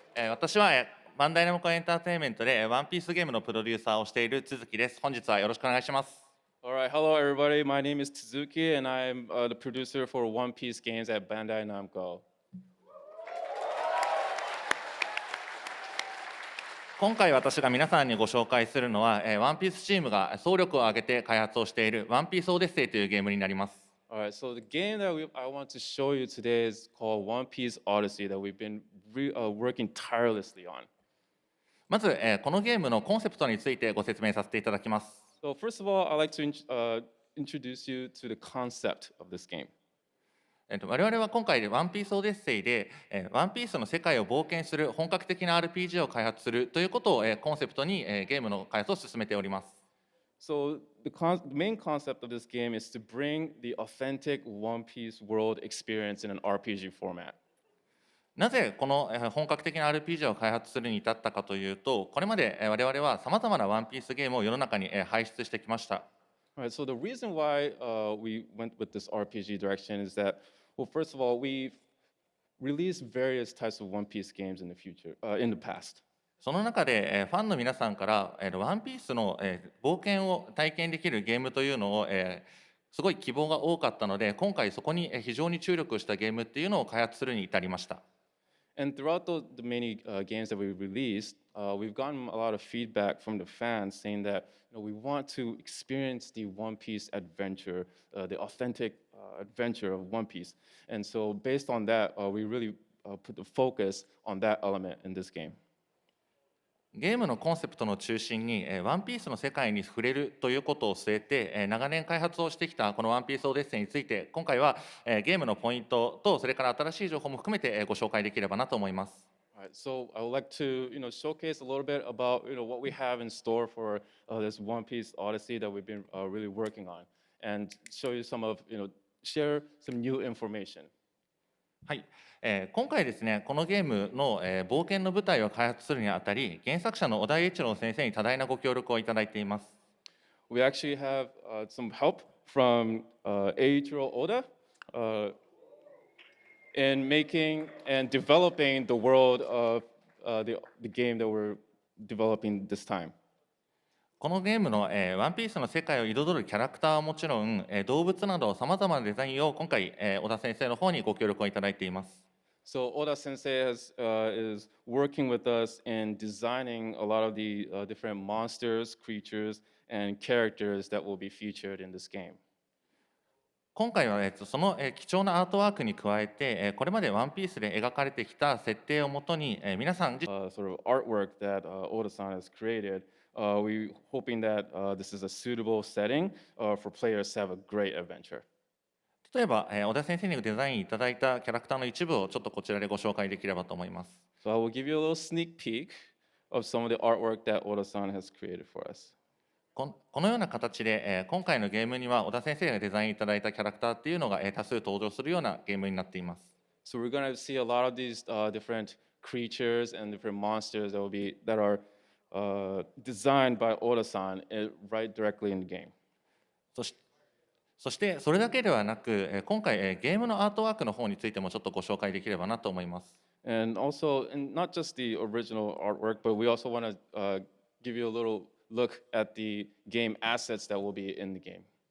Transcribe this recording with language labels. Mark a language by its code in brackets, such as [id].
[ja] 私はバンダイナムコエンターテインメントでワンピースゲームのプロデューサーをしている都築です。本日はよろしくお願いします。 [en] All right, hello everybody. My name is Tsuzuki, and I'm the producer for One Piece games at Bandai Namco. [ja] 今回私が皆さんにご紹介するのは、ワンピースチームが総力を挙げて開発をしているワンピースオデッセイというゲームになります。 [en] All right, so the game that I want to show you today is called One Piece Odyssey that we've been working tirelessly on. [ja] まず、このゲームのコンセプトについてご説明させていただきます。 [en] So first of all, I'd like to introduce you to the concept of this game. [ja] 我々は今回でワンピースオデッセイでワンピースの世界を冒険する本格的な RPG を開発するということをコンセプトにゲームの開発を進めております。 [en] So the main concept of this game is to bring the authentic One Piece world experience in an RPG format. [ja] なぜこの本格的な RPG を開発するに至ったかというと、これまで我々はさまざまなワンピースゲームを世の中に輩出してきました。 [en] All right, so the reason why we went with this RPG direction is that, well, first of all, we've released various types of One Piece games in the future, in the past. [ja] その中で、ファンの皆さんから、ワンピースの、冒険を体験できるゲームというのを、すごい希望が多かったので、今回そこに非常に注力したゲームっていうのを開発するに至りました。 [en] And throughout the many games that we released, we've gotten a lot of feedback from the fans saying that we want to experience the One Piece adventure, the authentic adventure of One Piece. And so based on that, we really put the focus on that element in this game. [ja] ゲームのコンセプトの中心に、ワンピースの世界に触れるということを据えて、長年開発をしてきたこのワンピースオデッセイについて、今回は、ゲームのポイントと、それから新しい情報も含めて、ご紹介できればなと思います。 [en] All right, so I would like to, showcase a little bit about, what we have in store for this One Piece Odyssey that we've been really working on, and show you some of, share some new information. [ja] はい、今回ですね、このゲームの、冒険の舞台を開発するにあたり、原作者の小田栄一郎先生に多大なご協力をいただいています。 [en] We actually have some help from Eiichiro Oda in making and developing the world of the game that we're developing this time. [ja] このゲームの、ワンピースの世界を彩るキャラクターはもちろん、動物などさまざまなデザインを今回、小田先生の方にご協力をいただいています。 [en] So Oda Sensei is working with us in designing a lot of the different monsters, creatures, and characters that will be featured in this game. [ja] 今回は、その、貴重なアートワークに加えて、これまでワンピースで描かれてきた設定をもとに、皆さん [en] sort of artwork that Oda-san has created. We're hoping that this is a suitable setting for players to have a great adventure. [ja] 例えば、小田先生にデザインいただいたキャラクターの一部をちょっとこちらでご紹介できればと思います。 [en] So I will give you a little sneak peek of some of the artwork that Oda-san has created for us. [ja] このような形で、今回のゲームには小田先生がデザインいただいたキャラクターっていうのが、多数登場するようなゲームになっています。 [en] So we're going to see a lot of these different creatures and different monsters that are designed by Oda-san right directly in the game. [ja] そしてそれだけではなく、今回ゲームのアートワークの方についてもちょっとご紹介できればなと思います。 [en] And also, and not just the original artwork, but we also want to give you a little look at the game assets that will be in the game.